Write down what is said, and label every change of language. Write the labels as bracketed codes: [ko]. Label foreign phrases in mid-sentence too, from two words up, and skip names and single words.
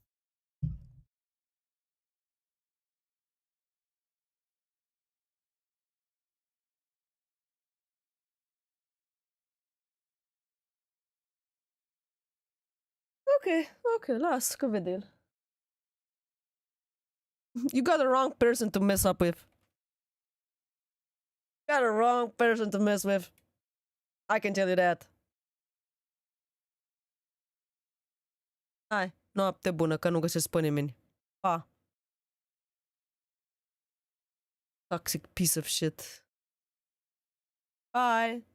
[ro] Ok, las că vede el. [en] You got the wrong person to mess up with. You got the wrong person to mess with. I can tell you that. [ro] Hai, noapte bună, că nu găsesc pe nimeni. [en] Pa. Toxic piece of shit. Bye.